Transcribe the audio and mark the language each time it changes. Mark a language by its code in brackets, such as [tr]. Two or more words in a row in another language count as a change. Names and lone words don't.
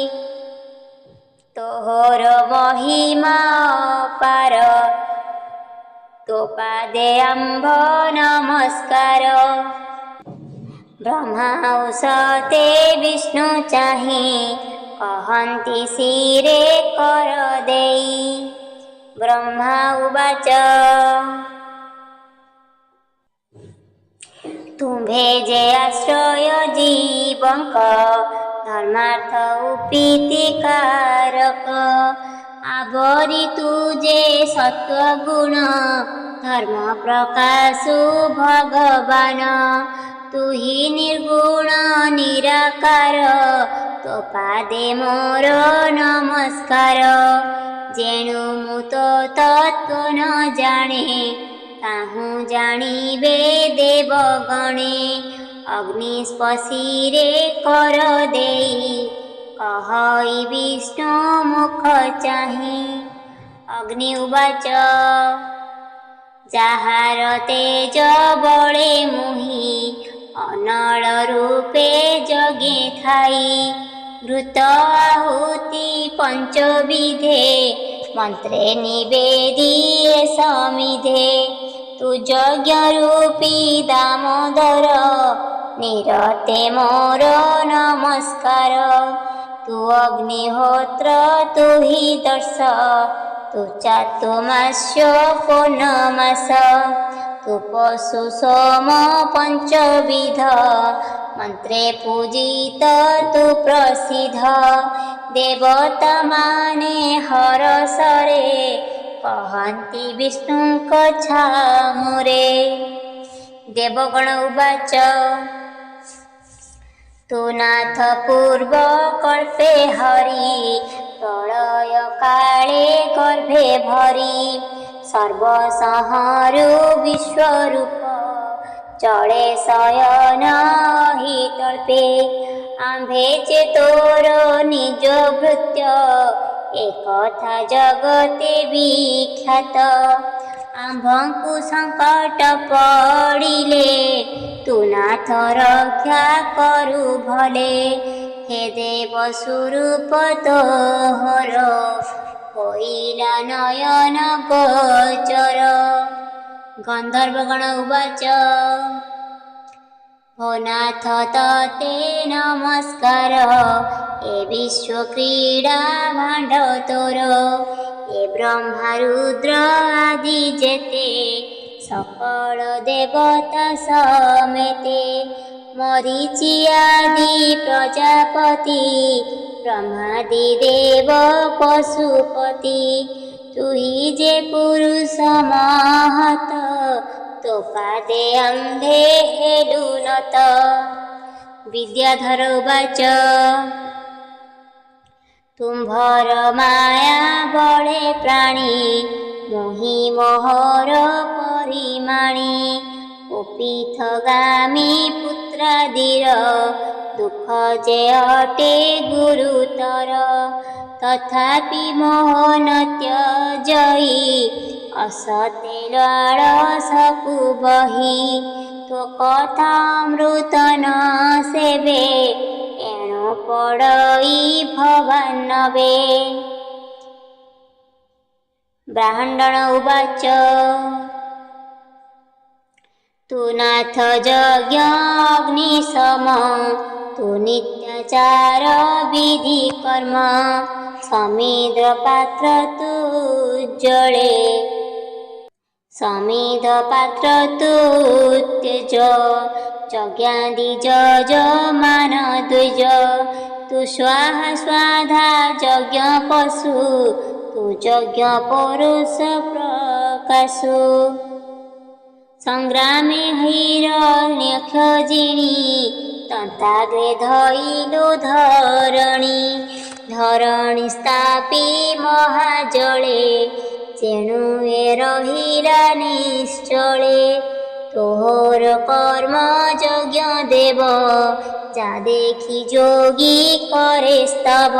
[or] ତୋହର ମହିମା ପାର ତୋ ପାଦେ ଆମ୍ଭ ନମସ୍କାର ବ୍ରହ୍ମା ଔସତେ ବିଷ୍ଣୁ ଚାହିଁ କହନ୍ତି ଶିରେ କର ଦେଇ ବ୍ରହ୍ମା ଉବାଚ ତୁମ୍ଭେ ଜେ ଆଶ୍ରୟ ଜୀବଙ୍କ ଧର୍ମାର୍ଥ ଉପୀତିକାରକ ଆବରି ତୁଜେ ସତ୍ତ୍ୱଗୁଣ ଧର୍ମ ପ୍ରକାଶୁ ଭଗବାନ ତୁ ହି ନିର୍ଗୁଣ ନିରାକାର ତୋ ପାଦେ ମୋର ନମସ୍କାର ଜେଣୁ ମୁ ତୋ ତତ୍ତ୍ୱ ନ ଜାଣେ ତାହୁ ଜାଣିବେ ଦେବଗଣେ ଅଗ୍ନିସ୍ପର୍ଶୀରେ କର ଦେଇ କହଇ ବିଷ୍ଣୁ ମୁଖ ଚାହିଁ ଅଗ୍ନି ଉବାଚ ଜାହାର ତେଜ ବଳେ ମୁହି ଅନଳ ରୂପେ ଜଗେ ଥାଇ ଘୃତ ଆହୁତି ପଞ୍ଚବିଧେ ମନ୍ତ୍ରେ ନିବେଦିଏ ସମିଧେ ତୁ ଯଜ୍ଞ ରୂପୀ ଦାମୋଦର ନିରତେ ମୋର ନମସ୍କାର ତୁ ଅଗ୍ନିହୋତ୍ର ତୁ ହି ଦର୍ଶ ତୁ ଚାତୁର୍ମାସ୍ୟ ପୂର୍ଣ୍ଣମାସ ତୁ ପଶୁ ସୋମ ପଞ୍ଚବିଧ ମନ୍ତ୍ରେ ପୂଜିତ ତୁ ପ୍ରସିଦ୍ଧ ଦେବତା ମାନେ ହରସରେ କହନ୍ତି ବିଷ୍ଣୁଙ୍କ ଛାମୁରେ ଦେବଗଣ ଉବାଚ ତୁ ନାଥ ପୂର୍ବ କଳ୍ପେ ହରି ପ୍ରଳୟ କାଳେ ଗର୍ଭେ ଭରି ସର୍ବସଂହାରୁ ବିଶ୍ୱରୂପ ଚଳେ ଶୟନ ହି ତଳ୍ପେ ଆମ୍ଭେ ଚେ ତୋର ନିଜ ଭୃତ୍ୟ ଏକଥା ଜଗତେ ବିଖ୍ୟାତ ଆମ୍ଭଙ୍କୁ ସଙ୍କଟ ପଡ଼ିଲେ ତୁ ନାଥ ରକ୍ଷା କରୁ ଭଲେ ହେ ଦେବ ସ୍ୱରୂପ ତୋହର ହୋଇଲା ନୟନ ଗୋଚର ଗନ୍ଧର୍ବଗଣ ଉବାଚ ହୋ ନାଥ ତତେ ନମସ୍କାର ଏ ବିଶ୍ୱ କ୍ରୀଡ଼ା ଭାଣ୍ଡ ତୋର ଏ ବ୍ରହ୍ମା ରୁଦ୍ର ଆଦି ଜେତେ ସକଳ ଦେବତା ସମେତେ ମରୀଚି ଆଦି ପ୍ରଜାପତି ବ୍ରହ୍ମାଦି ଦେବ ପଶୁପତି ତୁ ହି ଜେ ପୁରୁଷ ମହତ ତୋ ପାଦେ ଅନ୍ଧେ ହେଲୁନତ ବିଦ୍ୟାଧର ଉବାଚ ତୁମ୍ଭର ମାୟା ବଳେ ପ୍ରାଣୀ ମୋହି ମୋହର ପରିମାଣୀ ଉପୀଥଗାମୀ ପୁତ୍ରାଦିର ଦୁଖ ଜେ ଅଟେ ଗୁରୁତର ତଥାପି ମୋହନ ତ୍ୟଜଇ ଅସତେ ଲାଳସକୁ ବହି ତୋ କଥାମୃତ ନ ସେବେ ଏଣୁ ପଡ଼ଇ ଭବାନ୍ନବେ ବ୍ରାହ୍ମଣ ଉବାଚ ତୁ ନାଥ ଯଜ୍ଞ ଅଗ୍ନିଶମ ତୁ ନିତ୍ୟାଚାର ବିଧି କର୍ମ ସମିଦ୍ର ପାତ୍ର ତୁ ଜଳେ ସମିଦ୍ର ପାତ୍ର ତୁ ତ୍ୟଜ ଯଜ୍ଞାଦି ଯଜମାନ ଦ୍ୱିଜ ତୁ ସ୍ୱାହା ସ୍ୱଧା ଯଜ୍ଞ ପଶୁ ତୁ ଯଜ୍ଞ ପୁରୁଷ ପ୍ରକାଶୁ ସଂଗ୍ରାମେ ହିରଣ୍ୟଖଜିନୀ ତନ୍ତାଗ୍ରେ ଧଇଲୁ ଧରଣୀ। ଧରଣୀ ସ୍ଥାପି ମହାଜଳେ ଯେଣୁ ଏ ରହିଲା ନିଶ୍ଚଳେ। ତୋହର କର୍ମ ଯଜ୍ଞ ଦେବ ଯା ଦେଖି ଯୋଗୀ କରେ ସ୍ତବ।